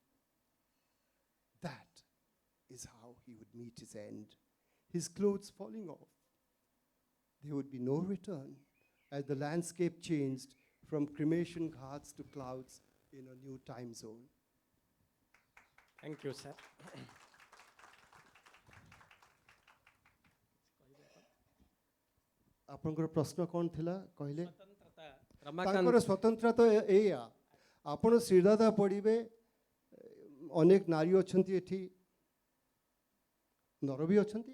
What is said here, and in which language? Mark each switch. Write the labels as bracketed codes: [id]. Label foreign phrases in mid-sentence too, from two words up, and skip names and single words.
[en] That is how he would meet his end, his clothes falling off. There would be no return as the landscape changed from cremation ghats to clouds in a new time zone. Thank you, sir. [or] ଆପଣଙ୍କର ପ୍ରଶ୍ନ କ'ଣ ଥିଲା କହିଲେ? ରମାକାନ୍ତ ତାଙ୍କର ସ୍ୱତନ୍ତ୍ରତା ତ ଏଇଆ, ଆପଣ ଶ୍ରୀରାଧା ପଢ଼ିବେ, ଅନେକ ନାରୀ ଅଛନ୍ତି ଏଠି, ନର ବି ଅଛନ୍ତି।